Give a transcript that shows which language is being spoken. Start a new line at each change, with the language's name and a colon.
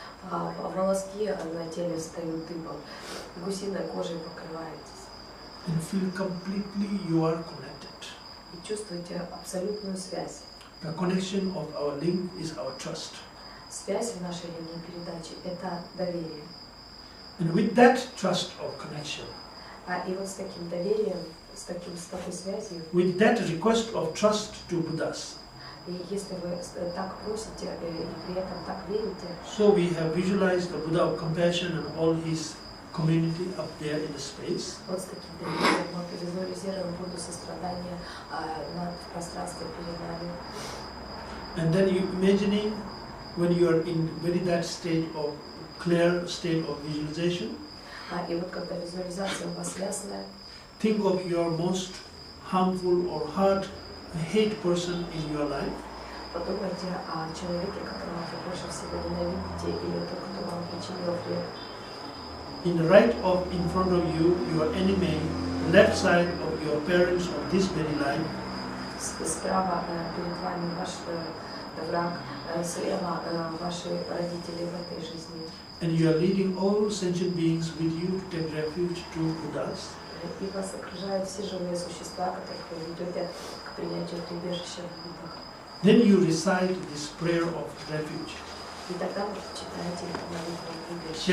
Russian: Волоски на теле встают дыбом, гусиной кожей покрываетесь.
English: And feel completely you are connected.
Russian: И чувствуете абсолютную связь.
English: The connection of our link is our trust.
Russian: Связь в нашей линии передачи – это доверие.
English: And with that trust of connection,
Russian: И вот с таким доверием, с такой связью,
English: with that request of trust to Buddhas,
Russian: и если вы так просите и при этом так верите,
English: so we have visualized the Buddha of compassion and all his community up there in the space.
Russian: вот с таким доверием мы визуализируем Будду сострадания в пространстве перед нами.
English: And then you imagining when you are in very that state of clear state of visualization,
Russian: И вот когда визуализация у вас ясная,
English: think of your most harmful or hate person in your life.
Russian: подумайте о человеке, которого вы больше всего ненавидите, или тот, кто вам причинил вред.
English: In front of you, your enemy, left side of your parents of this very life.
Russian: Справа перед вами ваш враг, слева ваши родители в этой жизни.
English: And you are leading all sentient beings with you to take refuge to Buddhas.
Russian: И вас окружают все живые существа, которых вы ведете к принятию прибежища в Буддах.
English: Then you recite this prayer of refuge.
Russian: И тогда вы читаете эту молитву прибежища.